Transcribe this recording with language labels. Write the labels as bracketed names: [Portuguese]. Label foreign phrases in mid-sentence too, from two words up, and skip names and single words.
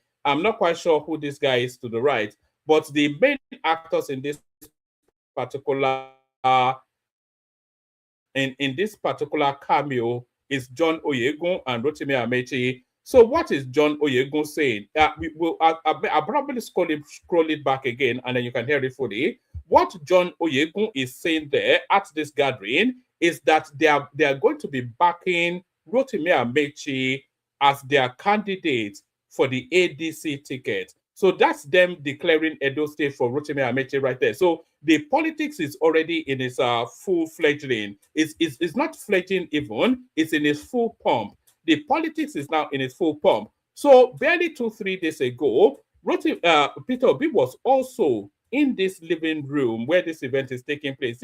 [English] I'm not quite sure who this guy is to the right, but the main actors in this particular in this particular cameo is John Oyegun and Rotimi Amechi. So what is John Oyegun saying? I'll probably scroll it back again, and then you can hear it fully. What John Oyegun is saying there at this gathering is that they are going to be backing Rotimi Amechi as their candidate for the ADC ticket. So that's them declaring Edo State for Rotimi Amechi right there. So the politics is already in its full-fledged lane. It's not fledging even, it's in its full pump. The politics is now in its full pump. So barely 2-3 days ago, Peter Obi was also in this living room where this event is taking place.